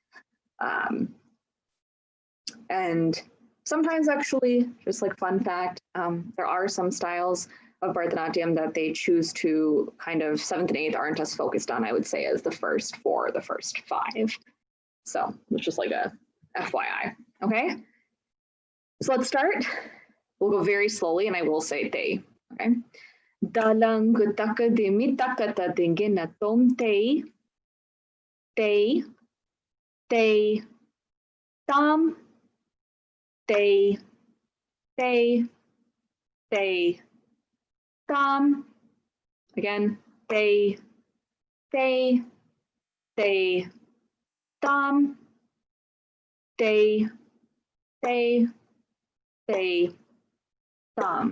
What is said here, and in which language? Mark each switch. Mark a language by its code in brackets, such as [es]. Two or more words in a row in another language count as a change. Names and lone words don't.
[en] And sometimes actually, just like fun fact, there are some styles of Bharatanatyam that they choose to kind of 7th and 8th aren't as focused on, I would say, as the first 4, the first 5. So it's just like a FYI, okay? So let's start. We'll go very slowly and I will say they, okay? Dalang kutaka dimi takata dingi natom te tam te tam. Again, te tam te tam.